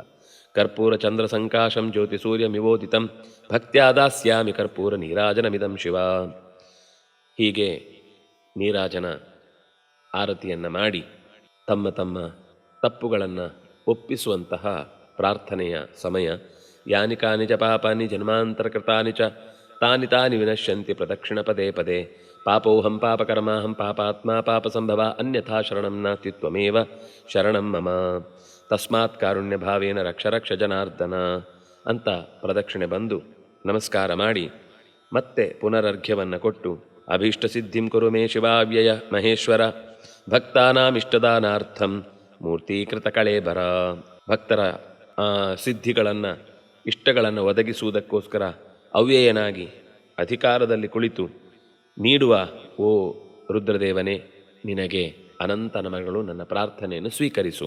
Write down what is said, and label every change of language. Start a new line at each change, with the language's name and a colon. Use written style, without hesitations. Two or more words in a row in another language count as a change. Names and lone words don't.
Sanskrit: ಕರ್ಪೂರ ಚಂದ್ರ ಸಂಕಾಶಂ ಜ್ಯೋತಿ ಸೂರ್ಯ ಮಿವೋದಿತಂ ಭಕ್ತ್ಯಾದಾಸ್ಯಾಮಿ ಕರ್ಪೂರ ನೀರಾಜನಮಿದಂ ಶಿವ.
Kannada: ಹೀಗೆ ನೀರಾಜನ ಆರತಿಯನ್ನು ಮಾಡಿ ತಮ್ಮ ತಮ್ಮ ತಪ್ಪುಗಳನ್ನು ಒಪ್ಪಿಸುವಂತಹ ಪ್ರಾರ್ಥನೆಯ ಸಮಯ.
Sanskrit: ಯಾನಿ ಕಾನಿ ಚ ಪಾಪಾನಿ ಜನ್ಮಾಂತರಕೃತಾನಿ ಚ ತಾನಿ ತಾನಿ ವಿನಶ್ಯಂತಿ ಪ್ರದಕ್ಷಿಣ ಪದೇ ಪದೇ ಪಾಪೋಹಂ ಪಾಪಕರ್ಮಾಹಂ ಪಾಪಾತ್ಮ ಪಾಪ ಸಂಭವ ಅನ್ಯಥಾ ಶರಣಂ ನಾಸ್ತಿ ತ್ವಮೇವ ಶರಣಂ ಮಮ ತಸ್ಮಾತ್ ಕಾರುಣ್ಯ ಭಾವೇನ ರಕ್ಷ ರಕ್ಷ ಜನಾರ್ದನ
Kannada: ಅಂತ ಪ್ರದಕ್ಷಿಣೆ ಬಂದು ನಮಸ್ಕಾರ ಮಾಡಿ ಮತ್ತೆ ಪುನರರ್ಘ್ಯವನ್ನು ಕೊಟ್ಟು
Sanskrit: ಅಭೀಷ್ಟ ಸಿದ್ಧಿಂ ಕುರು ಮೇ ಶಿವಾವ್ಯಯ ಮಹೇಶ್ವರ ಭಕ್ತಾನಾಮಿಷ್ಟದಾನಾರ್ಥಂ ಮೂರ್ತೀಕೃತ ಕಳೇಬರ.
Kannada: ಭಕ್ತರ ಸಿದ್ಧಿಗಳನ್ನು ಇಷ್ಟಗಳನ್ನು ಒದಗಿಸುವುದಕ್ಕೋಸ್ಕರ ಅವ್ಯಯನಾಗಿ ಅಧಿಕಾರದಲ್ಲಿ ಕುಳಿತು ನೀಡುವ ಓ ರುದ್ರದೇವನೇ, ನಿನಗೆ ಅನಂತ ನಮಗಳು, ನನ್ನ ಪ್ರಾರ್ಥನೆಯನ್ನು ಸ್ವೀಕರಿಸು.